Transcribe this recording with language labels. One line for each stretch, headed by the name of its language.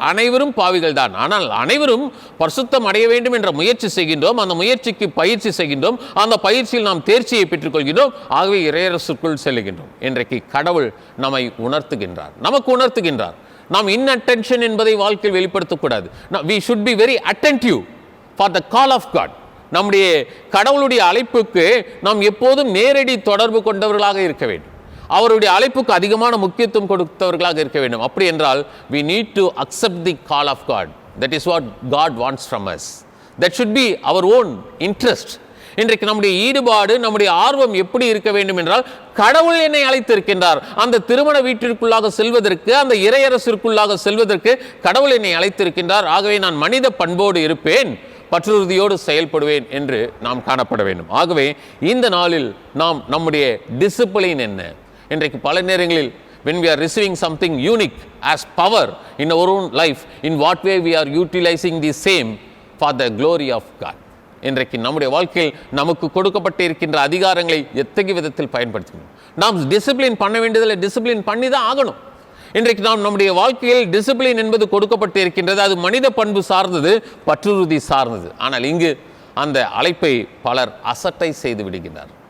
Tamil: அனைவரும் பாவிகள் தான். ஆனால் அனைவரும் பரிசுத்தம் அடைய வேண்டும் என்ற முயற்சி செய்கின்றோம். அந்த முயற்சிக்கு பயிற்சி செய்கின்றோம். அந்த பயிற்சியில் நாம் தேர்ச்சியை பெற்றுக்கொள்கின்றோம். ஆகவே இறையரசுக்குள் செல்கின்றோம். இன்றைக்கு கடவுள் நம்மை உணர்த்துகின்றார், நமக்கு உணர்த்துகின்றார். நாம் இன்அட்டென்ஷன் என்பதை வாழ்க்கையில் வெளிப்படுத்தக்கூடாது.
English: we should be very attentive for the call of God.
Tamil: நம்முடைய கடவுளுடைய அழைப்புக்கு நாம் எப்போதும் நேரடி தொடர்பு கொண்டவர்களாக இருக்க வேண்டும். அவருடைய அழைப்புக்கு அதிகமான முக்கியத்துவம் கொடுத்தவர்களாக இருக்க வேண்டும். அப்படி என்றால்
English: we need to accept the call of God. That is what God wants from us. That should be our own interest.
Tamil: இன்றைக்கு நம்முடைய ஈடுபாடு, நம்முடைய ஆர்வம் எப்படி இருக்க வேண்டும் என்றால், கடவுள் என்னை அழைத்திருக்கின்றார், அந்த திருமண வீட்டிற்குள்ளாக செல்வதற்கு, அந்த இறையரசிற்குள்ளாக செல்வதற்கு கடவுள் என்னை அழைத்திருக்கின்றார். ஆகவே நான் மனித பண்போடு இருப்பேன், பற்றுறுதியோடு செயல்படுவேன் என்று நாம் காணப்பட வேண்டும். ஆகவே இந்த நாளில் நாம் நம்முடைய டிசிப்ளின் என்ன? இன்றைக்கு பல நேரங்களில்
English: when we are receiving something unique as power in our own life, in what way we are utilizing the same for the glory of God.
Tamil: இன்றைக்கு நம்முடைய வாழ்க்கையில் நமக்கு கொடுக்கப்பட்டு இருக்கின்ற அதிகாரங்களை எத்தகைய விதத்தில் பயன்படுத்தணும்? நாம் டிசிப்ளின் பண்ண வேண்டியதில்லை, டிசிப்ளின் பண்ணி தான் ஆகணும். இன்றைக்கு நாம் நம்முடைய வாழ்க்கையில் டிசிப்ளின் என்பது கொடுக்கப்பட்டு இருக்கின்றது. அது மனித பண்பு சார்ந்தது, பற்றுறுதி சார்ந்தது. ஆனால் இங்கு அந்த அழைப்பை பலர் அசட்டை செய்து விடுகின்றனர்.